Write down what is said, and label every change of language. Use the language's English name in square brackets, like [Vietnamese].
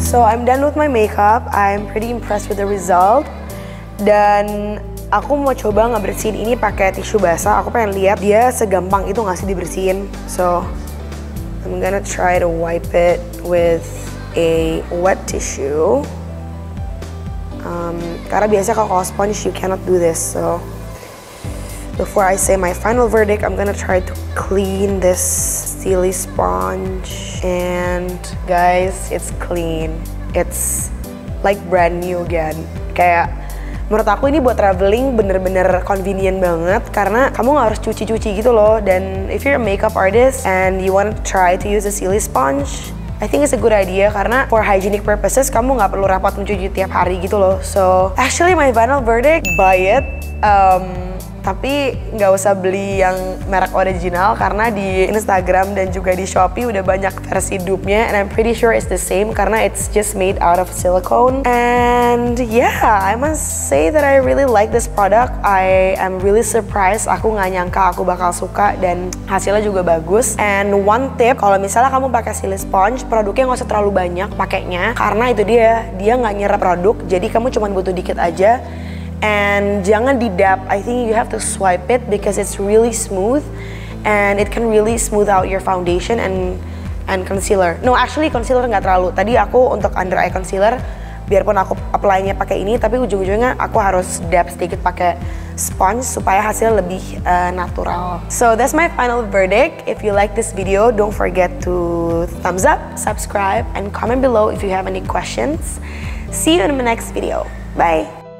[English] I'm done with my makeup. I'm pretty impressed with the result. [Indonesian] Dan aku mau coba ngebersihin ini pakai tisu basah. Aku pengen lihat dia segampang itu nggak sih dibersihin. [English] So I'm gonna try to wipe it with a wet tissue. [Indonesian] Karena biasanya kalau [English] sponge you cannot do this. So before I say my final verdict, I'm gonna try to clean this Steely sponge. And guys, it's clean. It's like brand new again. [Indonesian] Kayak menurut aku ini buat traveling bener-bener convenient banget karena kamu nggak harus cuci-cuci gitu loh. Dan [English] if you're a makeup artist and you want to try to use a Steely sponge, I think it's a good idea [Indonesian] karena [English] for hygienic purposes [Indonesian] kamu nggak perlu repot mencuci tiap hari gitu loh. [English] So actually my final verdict, buy it. [Indonesian] Tapi nggak usah beli yang merek original karena di Instagram dan juga di Shopee udah banyak versi dupe-nya, [English] and I'm pretty sure it's the same [Indonesian] karena [English] it's just made out of silicone. And yeah, I must say that I really like this product. I am really surprised. [Indonesian] Aku nggak nyangka aku bakal suka dan hasilnya juga bagus. [English] And one tip, [Indonesian] kalau misalnya kamu pakai Steely sponge, produknya nggak usah terlalu banyak pakainya karena itu dia nggak nyerap produk. Jadi kamu cuma butuh dikit aja. [English] And [Indonesian] jangan di dab, [English] I think you have to swipe it because it's really smooth and it can really smooth out your foundation and concealer. No, actually concealer [Indonesian] nggak terlalu. Tadi aku untuk under eye concealer, biarpun aku apply-nya pakai ini, tapi ujung-ujungnya aku harus dab sedikit pakai sponge supaya hasilnya lebih natural. [English] So that's my final verdict. If you like this video, don't forget to thumbs up, subscribe, and comment below if you have any questions. See you in the next video. Bye.